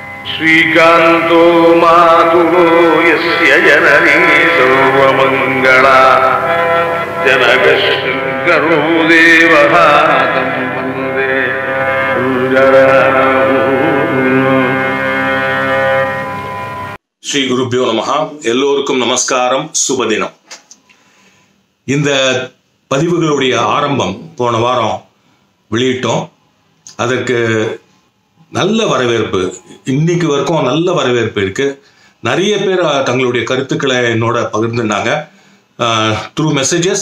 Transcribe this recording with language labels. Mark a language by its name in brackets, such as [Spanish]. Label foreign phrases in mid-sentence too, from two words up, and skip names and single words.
[Sanskrit] श्रीकान्तो मातुलो यस्य जननी सर्वमङ्गला जनकशङ्करो देवः तं वन्दे श्री गुरुभ्यो नमः. [Tamil] எல்லோருக்கும் நமஸ்காரம், சுபதினம். இந்த பதிவுகளுடைய ஆரம்பம் போன வாரம் வெளியிட்டோம். அதற்கு நல்ல வரவேற்பு, இன்னைக்கு வரைக்கும் நல்ல வரவேற்பு இருக்கு. நிறைய பேர் தங்களுடைய கருத்துக்களை என்னோட பகிர்ந்துட்டாங்க [English] through messages.